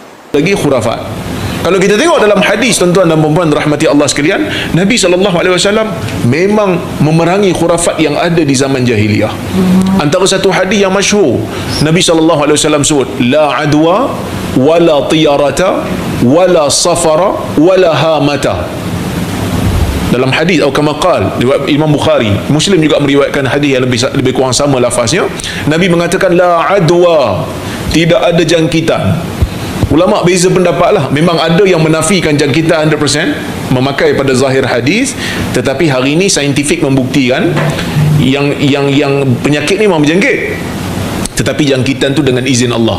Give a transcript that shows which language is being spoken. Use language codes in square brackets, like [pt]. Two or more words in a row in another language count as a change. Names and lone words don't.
[ms] lagi khurafat. Kalau kita tengok dalam hadis, tuan-tuan dan puan-puan rahmati Allah sekalian, Nabi SAW memang memerangi khurafat yang ada di zaman jahiliyah. Antara satu hadis yang masyhur, Nabi SAW sebut, [ar] لا عدوى ولا طيرة ولا صفر ولا هامة. [ms] Dalam hadis atau [ar] كما قال [ms] Imam Bukhari, Muslim juga meriwayatkan hadis yang lebih kurang sama lafaznya. Nabi mengatakan [ar] لا عدوى, [ms] tidak ada jangkitan. Ulama beza pendapat lah. Memang ada yang menafikan jangkitan 100%, memakai pada zahir hadis, tetapi hari ini saintifik membuktikan yang penyakit ni memang berjangkit, tetapi jangkitan tu dengan izin Allah.